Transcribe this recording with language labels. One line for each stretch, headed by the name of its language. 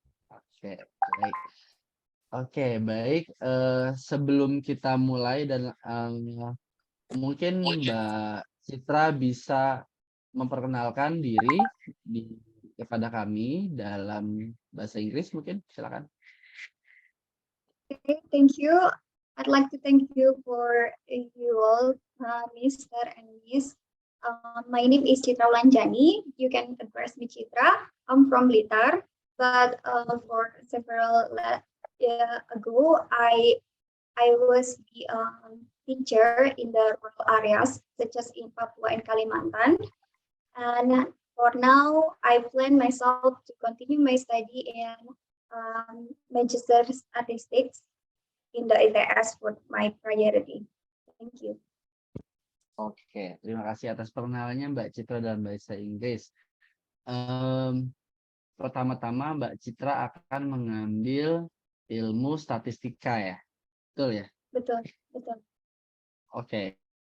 Indonesian: Oke, baik. Oke, baik. Sebelum kita mulai dan mungkin Mbak Citra bisa memperkenalkan diri kepada kami dalam bahasa Inggris mungkin, silakan.
English: Okay, thank you. I'd like to thank you for you all, Mr. and Miss. My name is Citra Wulanjani. You can address me Citra. I'm from Blitar, but for several ago, I was the teacher in the rural areas, such as in Papua and Kalimantan. And for now, I plan myself to continue my study in Magister Statistics in the ITS for my priority. Thank you.
Indonesian: Oke, terima kasih atas perkenalannya Mbak Citra dalam bahasa Inggris. Pertama-tama Mbak Citra akan mengambil ilmu statistika ya, betul ya? Betul, betul. Oke.